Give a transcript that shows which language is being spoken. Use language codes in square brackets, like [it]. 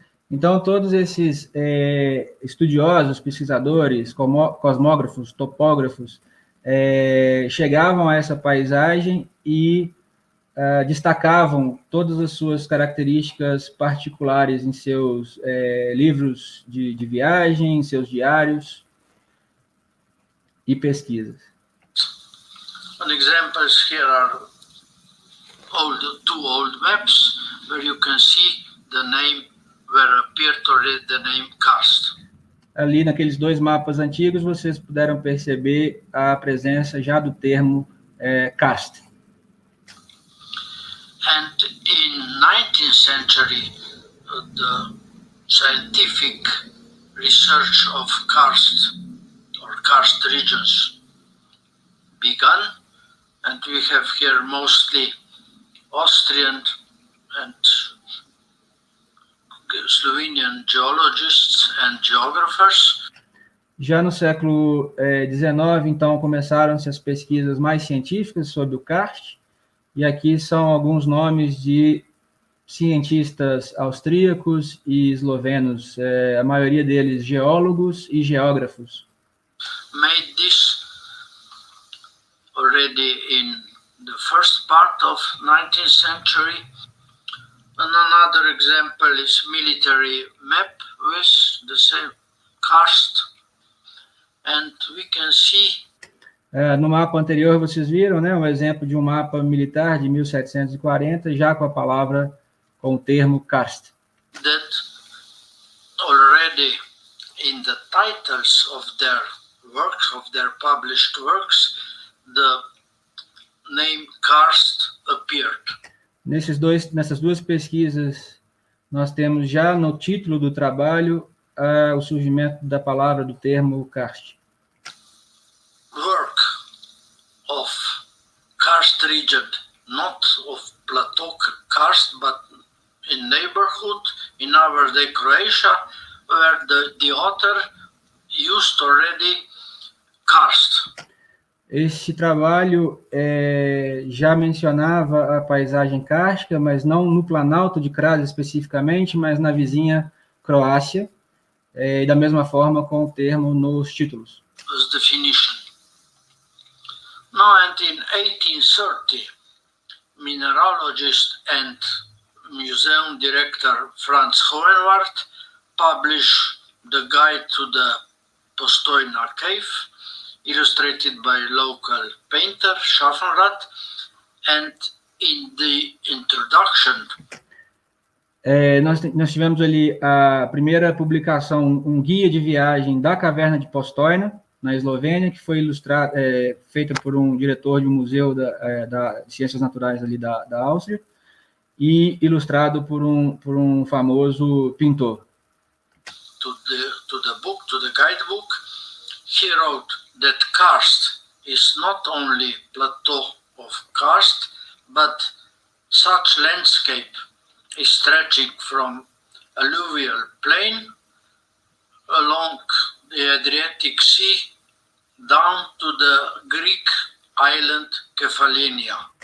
[pt] Então, todos esses estudiosos, pesquisadores, cosmógrafos, topógrafos, chegavam a essa paisagem e destacavam todas as suas características particulares em seus livros de viagem, em seus diários e pesquisas. [en] An examples here are two old maps where you can see the name where appeared already the name karst. [pt] Ali naqueles dois mapas antigos vocês puderam perceber a presença já do termo karst. [en] And in 19th century, the scientific research of karst or karst regions began, and we have here mostly Austrian and Slovenian geologists and geographers. [pt] Já no século XIX, então, começaram-se as pesquisas mais científicas sobre o karst, e aqui são alguns nomes de cientistas austríacos e eslovenos, a maioria deles geólogos e geógrafos. [en] Made this already in the first part of 19th century. And another example is military map with the same karst, and we can see. [pt] No mapa anterior vocês viram, né, um exemplo de um mapa militar de 1740, já com a palavra, com o termo karst. [en] That already in the titles of their works, of their published works, the name karst appeared. [pt] Nessas duas pesquisas, nós temos já no título do trabalho o surgimento da palavra, do termo karst. [en] Work of karst region, not of plateau karst, but in neighborhood, in our day Croatia, where the author used already karst. [pt] Esse trabalho já mencionava a paisagem kárstica, mas não no Planalto de Kranjc especificamente, mas na vizinha Croácia, e da mesma forma com o termo nos títulos. [en] As definition. Now, and in 1830, mineralogist and museum director Franz Hohenwart published the guide to the Postojna cave, illustrated by local painter Schaffenrath, and in the introduction. [pt] Nós tivemos ali a primeira publicação, um guia de viagem da caverna de Postojna, na Eslovênia, que foi feita por um diretor de um museu de ciências naturais ali da Áustria, e ilustrado por um famoso pintor. [en] To the book, to the guidebook, he wrote that karst is not only plateau of karst, but such landscape is stretching from alluvial plain along the Adriatic Sea down to the Greek island Kefalonia.